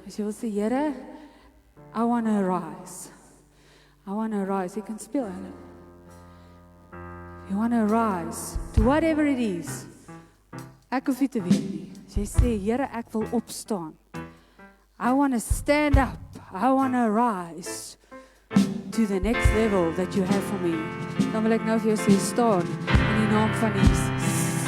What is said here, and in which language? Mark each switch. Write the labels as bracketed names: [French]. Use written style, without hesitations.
[Afrikaans] As jy wil sê, Here, [English] I want to arise. I want to arise. You can speel it. You want to arise to whatever it is. [Afrikaans] Ek hoef nie te weet nie. As jy sê, Here, ek wil opstaan. [English] I want to stand up. I want to arise to the next level that you have for me. [Afrikaans] Dan wil ek nou vir jou sê, staan in die naam van Jesus.